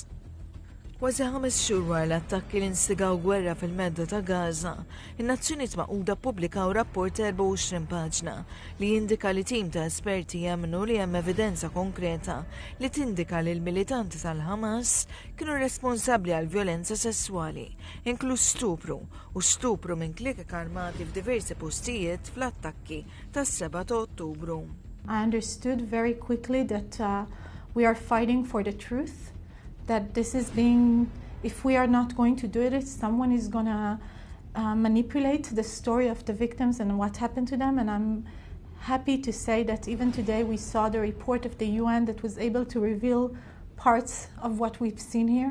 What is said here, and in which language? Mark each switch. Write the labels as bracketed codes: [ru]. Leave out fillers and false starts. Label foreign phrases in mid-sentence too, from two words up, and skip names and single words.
[mt] Kważi 5 xhur wara l-attakki li instigaw gwerra fil-medda ta' Gaza, in-Nazzjonijiet Magħquda ppubblikaw rapport 24 paġna li jindika li tim ta' esperti jemmnu li hemm evidenza konkreta li tindika li l-militanti tal-Ħamas kienu responsabbli għal vjolenza sesswali, inkluż stupru u stupru minn kliek armati f'diversi postijiet fl-attakki tas-7 ta' Ottubru. [en] I understood very quickly that we are fighting for the truth. That this is being, if we are not going to do it, someone is going to manipulate the story of the victims and what happened to them. And I'm happy to say that even today we saw the report of the UN that was able to reveal parts of what we've seen here.